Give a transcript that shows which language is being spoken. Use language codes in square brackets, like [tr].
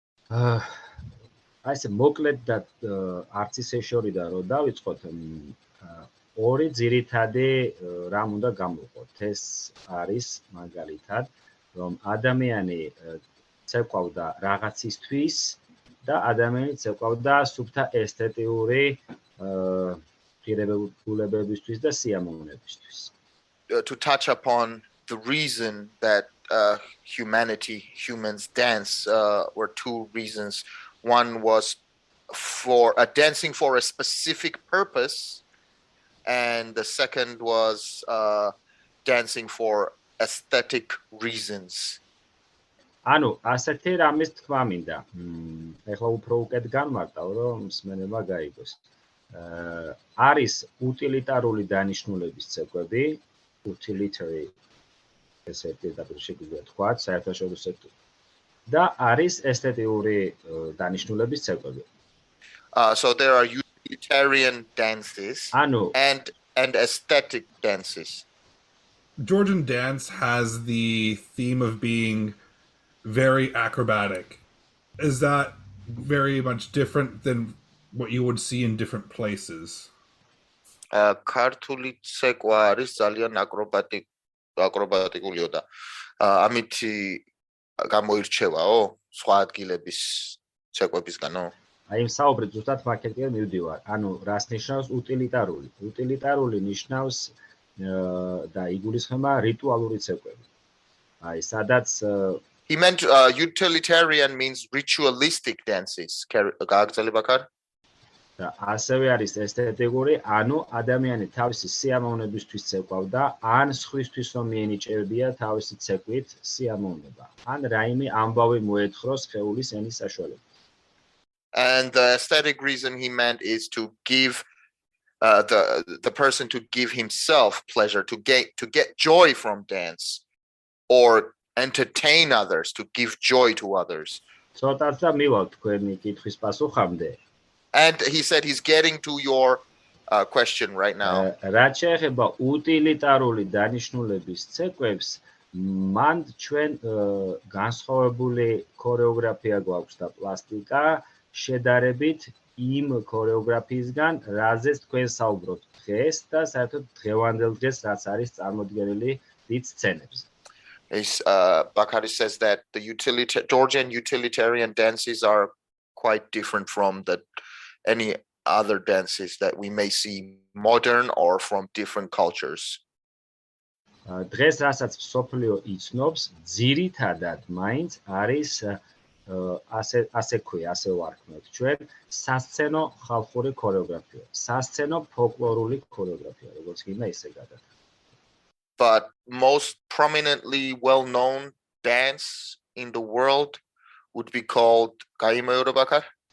[en] I said [ka] მოკლედ და არც ისე შორიდან რომ დავიწყოთ, ორი ძირითადი რამ უნდა გამოვყოთ. ეს არის მაგალითად, რომ ადამიანი ცეკვავდა რაღაცისთვის და ადამიანი ცეკვავდა სუფთა ესთეტიური ღირებულებებისთვის და სიამოვნებისთვის. [en] To touch upon the reason that humans dance were two reasons. One was for dancing for a specific purpose, and the second was dancing for aesthetic reasons. [ka] ანუ ასეთი რამის თქმა მინდა. ეხლა უფრო უკეთ განმარტავ, რომ მსმენება გაიგოს. არის უტილიტარული დანიშნულების ცეკვები, utilitary ესე პირდაპირ შეგვიძლია თქვათ, საერთაშორისო და არის ესთეტიური დანიშნულების ცეკვები. [en] So there are utilitarian dances and aesthetic dances. Georgian dance has the theme of being very acrobatic. Is that very much different than what you would see in different places? [ka] ქართული ცეკვა არის ძალიან აკრობატიკულიო და ამით გამოირჩევაო სხვა ადგილების ცეკვებისგანო? აი იმ საუბრით ზუსტად მაგეთკენ მივდივარ. ანუ რას ნიშნავს უტილიტარული? უტილიტარული ნიშნავს და იგულისხმება რიტუალური ცეკვები. აი სადაც [en] He meant utilitarian means ritualistic dances. [ka] გააგრძელე ბაკარ? და ასევე არის ესთეტიკური, ანუ ადამიანი თავისი სიამოვნებისთვის ცეკვავდა, ან სხვისთვის რომ მიენიჭებია თავისი ცეკვით სიამოვნება, ან რაიმე ამბავი მოეთხროს სხეულის ენის საშუალებით. [en] And the aesthetic reason he meant is to give the person to give himself pleasure, to get joy from dance, or entertain others, to give joy to others. [ka] ცოტაც და მივალ თქვენი კითხვის პასუხამდე. [en] And he said he's getting to your question right now. [ka] რაც შეეხება უტილიტარული დანიშნულების ცეკვებს, მან ჩვენ განსხვავებული ქორეოგრაფია გვაქვს და პლასტიკა შედარებით იმ ქორეოგრაფიისგან, რაზეც თქვენ საუბრობთ დღეს და საერთოდ დღევანდელ დღეს რაც არის წარმოდგენილი დიდ სცენებზე. [en] Bakari says that the Georgian utilitarian dances are quite different from any other dances that we may see modern or from different cultures. [ka] დღეს რასაც მსოფლიო იცნობს, ძირითადად მაინც არის ასე ვარქმევთ ჩვენ სასცენო ხალხური ქორეოგრაფია, სასცენო ფოლკლორული ქორეოგრაფია, როგორც გინდა ისე გადადა. [en] But most prominently well-known dance in the world would be called [ka] გაიმეორე ბაკარ?